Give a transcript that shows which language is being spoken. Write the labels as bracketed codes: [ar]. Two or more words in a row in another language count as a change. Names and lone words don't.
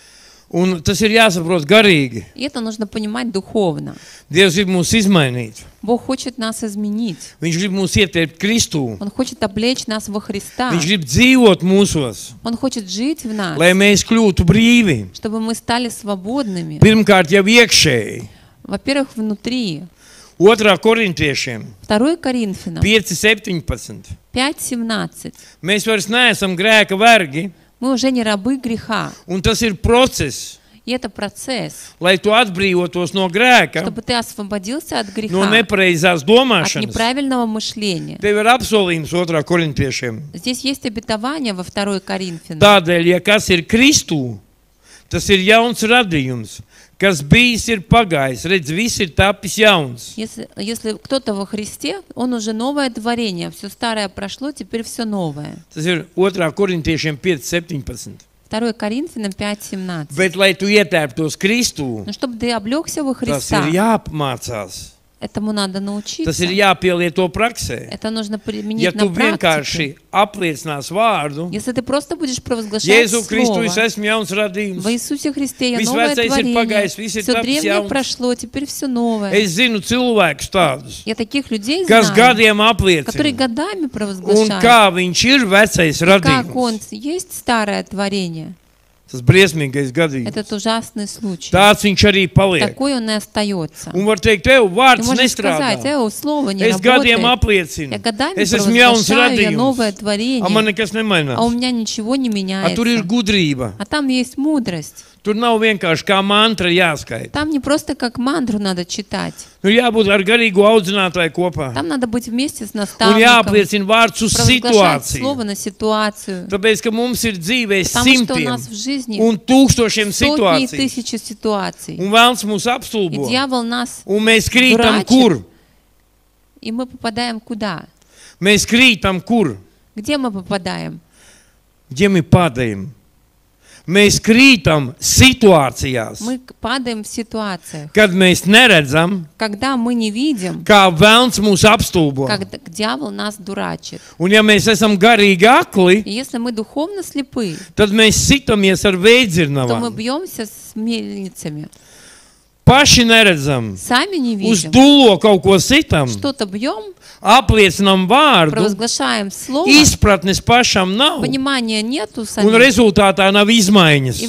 [lv] Un tas ir jāsaprot garīgi. [ru] И это нужно понимать духовно. [lv] Dievs grib mūs izmainīt. [ru] Бог хочет нас изменить. [lv] Viņš grib mūs ieteikt Kristū. [ru] Он хочет облечь нас во Христа. [lv] Viņš grib dzīvot mūsos, [ru] Он хочет жить в нас, [lv] lai mēs kļūtu brīvi. [ru] чтобы мы стали свободными. [lv] Pirmkārt jau iekšēji. [ru] Во-первых, внутри. [lv] 2. korintiešiem [ru] 2 Коринфянам [lv] 5:17. [ru] 5:17. [lv] Mēs vairs neesam grēka vergi, [ru] Мы уже не рабы греха. [lv] un tas ir process. [ru] И это процесс, [lv] Lai tu atbrīvotos no grēka, [ru] чтобы ты освободился от [lv] no [ru] греха, [lv] nepareizās [ru] от [lv] domāšanas, [ru] неправильного мышления. [lv] tev ir apsolījums 2. korintiešiem. [ru] Здесь есть обетование во 2 Коринфянам. [lv] Tādēļ, ja kas ir Kristū, tas ir jauns radījums, kas bijis ir pagājis, redz, viss ir tapis jauns. [ru] Если кто-то во Христе, он уже новое творение. Все старое прошло, теперь все новое. [lv] Tas ir 2. korintiešiem 5:17. [ru] 2 Коринфянам 5:17. [lv] Bet, lai tu ietērptos Kristū, [ru] Но чтобы ты облегся во [lv] tas [ru] Христа, [lv] ir jāapmācās. [ru] этому надо [lv] Tas [ru] научиться. [lv] ir jāpielieto praksē. [ru] Это нужно [lv] Ja [ru] применить [lv] tu [ru] на практике. [lv] vienkārši apliecinās vārdu, [ru] Если ты просто будешь провозглашать [lv] Jēzu Kristu, es [ru] Слово: [lv] esmu jauns radījums. [ru] «Во Иисусе Христе я [lv] Viss [ru] новое [lv] vecais ir [ru] творение, [lv] pagājis, viss ir [ru] все [lv] tapis [ru] древнее [lv] jauns. [ru] прошло, теперь все новое». [lv] Es zinu cilvēkus tādus, [ru] Я таких людей [lv] kas [ru] знаю, [lv] gadiem [ru] которые [lv] apliecina. [ru] годами [lv] Un [ru] провозглашают, [lv] kā viņš ir vecais [ru] как он [lv] radījums. [ru] есть старое творение. [lv] Tas briesmīgais gadījums. [ru] Этот ужасный случай. [lv] Tāds viņš arī paliek. [ru] Такой он и остается. [lv] Un var teikt, tev [ru] Ты [lv] vārds [ru] можешь сказать: [lv] nestrādā. [ru] слово не [lv] Es gadiem [ru] работает. [lv] apliecinu. [ru] Я годами [lv] Es esmu jauns [ru] провозглашаю, я новое [lv] radījums. [ru] творение, [lv] Man nekas [ru] а у [lv] nemainās. [ru] меня ничего не [lv] Tur ir [ru] меняется. [lv] gudrība. [ru] А там есть мудрость. [lv] Tur nav vienkārši kā mantra jāskaita. [ru] Там не просто как мантру надо читать. [lv] Nu jābūt ar garīgu audzinātāju kopā. [ru] Там надо быть вместе с [lv] Un [ru] наставником, [lv] jāapliecina vārds uz [ru] провозглашать [lv] situāciju. [ru] слово на ситуацию. [lv] Tāpēc, ka mums ir dzīvē [ru] Потому что у [lv] simtiem [ru] нас в жизни [lv] un tūkstošiem [ru] сотни и [lv] situāciju. [ru] тысячи ситуаций. [lv] Un vēlns mūs [ru] И [lv] apstulbo. [ru] дьявол нас, [lv] Un mēs krītam Durāķi. kur? [ru] и мы попадаем куда? [lv] Mēs krītam kur? [ru] Где мы попадаем? Где мы падаем? [lv] Mēs krītam situācijās, [ru] Мы падаем в ситуациях, [lv] kad mēs neredzam, [ru] когда мы не видим, [lv] kā vēlns mūs apstulbo. [ru] когда дьявол нас дурачит. [lv] Un ja mēs esam garīgi akli, [ru] И если мы духовно слепы, [lv] tad mēs sitamies ar [ru] то мы [lv] veidzirnavām. [ru] бьемся с мельницами. [lv] Paši neredzam. [ru] Сами не [lv] Uz [ru] видим. [lv] dūlo kaut ko sitam, [ru] Что-то бьем, [lv] apliecinam vārdu, [ru] провозглашаем слово, [lv] izpratnes pašam nav. [ru] понимания нету [lv] Un [ru] самих, [lv] rezultātā nav [ru] и в [lv] izmaiņas.